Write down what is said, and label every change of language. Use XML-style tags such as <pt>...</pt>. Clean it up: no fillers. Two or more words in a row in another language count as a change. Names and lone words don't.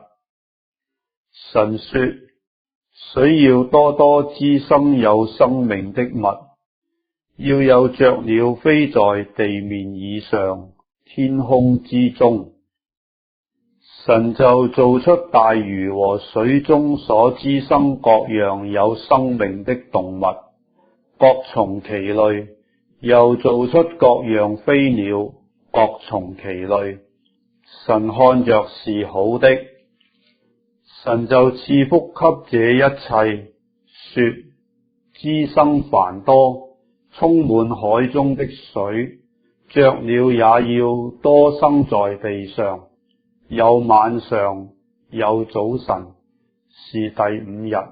<zh>神說水要多多滋生有生命的物，要有雀鳥飛在地面以上，天空之中。神就造出大魚和水中所滋生各樣有生命的動物，各從其類，又造出各樣飛鳥，各從其類。神看着是好的。神就賜福給這一切，說滋生繁多，充滿海中的水，雀鳥也要多生在地上，有晚上，有早晨，是第5日。</zh>